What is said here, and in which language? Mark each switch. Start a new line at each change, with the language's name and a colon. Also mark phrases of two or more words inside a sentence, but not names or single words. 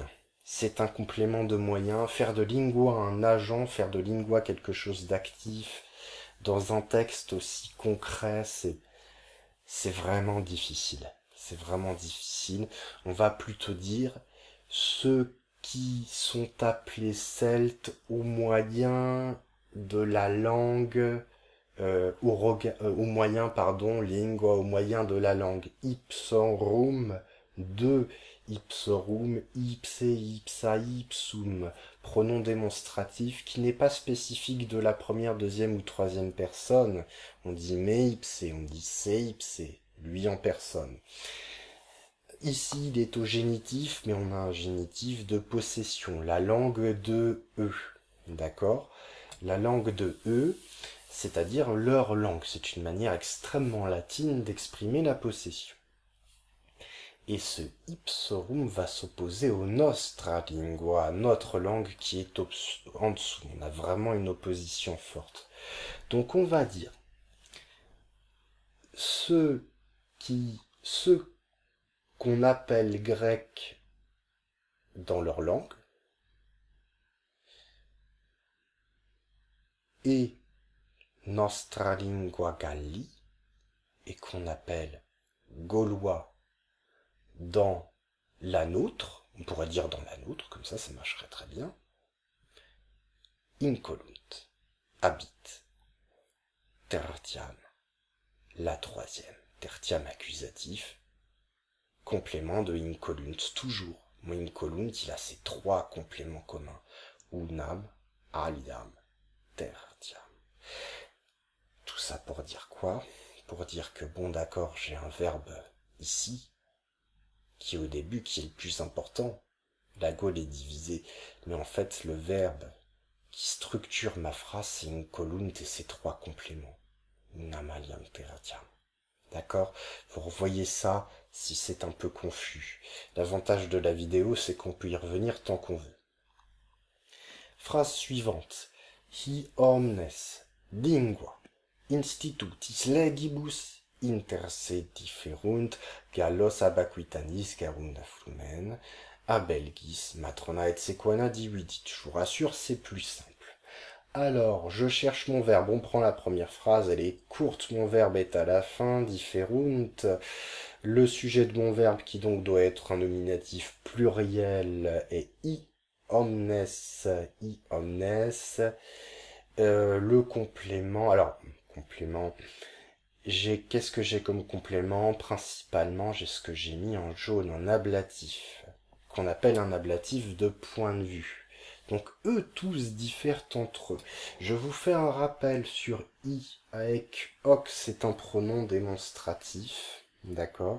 French: C'est un complément de moyen. Faire de lingua un agent, faire de lingua quelque chose d'actif, dans un texte aussi concret, c'est vraiment difficile. C'est vraiment difficile. On va plutôt dire ceux qui sont appelés Celtes au moyen de la langue, au moyen, lingua, au moyen de la langue ipsorum, de
Latin: ipsorum, ipse, ipsa, ipsum,
French: pronom démonstratif qui n'est pas spécifique de la première, deuxième ou troisième personne. On dit
Latin: me ipse,
French: on dit
Latin: se ipse,
French: lui en personne. Ici, il est au génitif, mais on a un génitif de possession, la langue de eux, d'accord? La langue de eux, c'est-à-dire leur langue. C'est une manière extrêmement latine d'exprimer la possession. Et ce ipsorum va s'opposer au
Latin: nostra lingua,
French: notre langue qui est en dessous. On a vraiment une opposition forte. Donc on va dire ceux qu'on appelle grecs dans leur langue et
Latin: nostra lingua galli
French: et qu'on appelle gaulois dans la nôtre, on pourrait dire dans la nôtre, comme ça marcherait très bien, incolunt, habite, tertiam, la troisième, tertiam accusatif, complément de incolunt, toujours. Incolunt, il a ces trois compléments communs,
Latin: unam, aliam, tertiam.
French: Tout ça pour dire quoi? Pour dire que, bon d'accord, j'ai un verbe ici, qui est au début, qui est le plus important. La Gaule est divisée, mais en fait, le verbe qui structure ma phrase, c'est incolunt et ses trois compléments.
Latin: Unam, aliam, tertiam.
French: D'accord? Vous revoyez ça si c'est un peu confus. L'avantage de la vidéo, c'est qu'on peut y revenir tant qu'on veut. Phrase suivante.
Latin: Hi omnes lingua institutis legibus interse differunt, gallos abaquitanis garunda flumen, abelgis matrona et sequana dividit.
French: Je vous rassure, c'est plus simple. Alors, je cherche mon verbe, on prend la première phrase, elle est courte, mon verbe est à la fin, differunt. Le sujet de mon verbe, qui donc doit être un nominatif pluriel, est
Latin: omnes, i omnes.
French: Le complément, alors, complément, qu'est-ce que j'ai comme complément? Principalement, j'ai ce que j'ai mis en jaune, un ablatif, qu'on appelle un ablatif de point de vue. Donc, eux tous diffèrent entre eux. Je vous fais un rappel sur i avec ox, c'est un pronom démonstratif, d'accord?